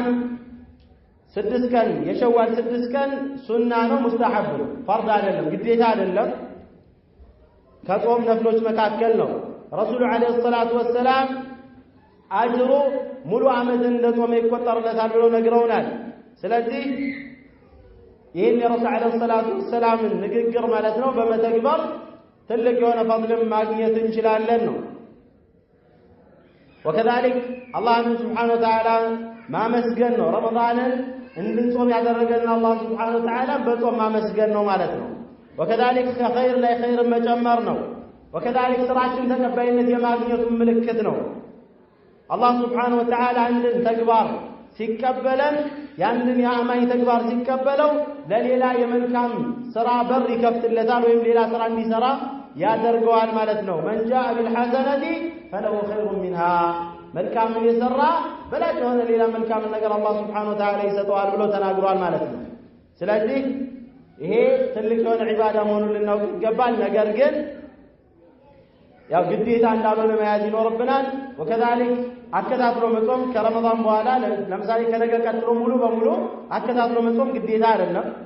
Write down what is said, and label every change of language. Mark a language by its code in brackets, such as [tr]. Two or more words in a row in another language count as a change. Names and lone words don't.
[am] ስድስት ቀን የሸዋል ስድስት ቀን ሱና ነው ሙስተሐብ ነው ፈርድ አይደለም ግዴታ አይደለም ከጾም ነፍሎች መካከል ነው [ar] الرسول عليه الصلاة والسلام [am] አጅሩ ሙሉ አመት እንደጾመ ይቆጠርለታል ብለው ነግረውናል ስለዚህ ይሄን የረሱል [ar] عليه الصلاة والسلام [am] ንግግር ማለት ነው በመተግበር ትልቅ የሆነ ፈድል ማግኘት እንችላለን ነው [ar] وكذلك الله سبحانه وتعالى ما مسجن [am] ነው ረመዳንን እንድንጾም ያደረገን አላህ [ar] سبحانه وتعالى [am] በጾም ማመስገን ነው ማለት ነው وكذلك خير ላይ خير መጨመር ነው وكذلك ስራችን ተቀባይነት የማግኘቱ ምልክት ነው አላህ [ar] سبحانه وتعالى [am] አንድን ተግባር ሲቀበለን ያንድን የአማኝ ተግባር ሲቀበለው ለሌላ የመልካም ስራ በር ይከፍትለታል ወይም ሌላ ስራ እንዲሰራ ያደርገዋል ማለት ነው [ar] من جاء بالحسنة فله خير منها [am] መልካም የሰራ በላጭ ሆነ ሌላ መልካም ነገር አላህ [ar] سبحانه وتعالى [am] ይሰጠዋል ብሎ ተናግሯል ማለት ነው ስለዚህ ይሄ ትልቅ የሆነ ዒባዳ መሆኑን ልናውቅ ይገባል ነገር ግን ያው ግዴታ እንዳልሆነ መያዝ ይኖርብናል وكذلك አከታትሎ መጾም ከረመዳን በኋላ ለምሳሌ ከነገ ቀጥሎ ሙሉ በሙሉ አከታትሎ መጾም ግዴታ አይደለም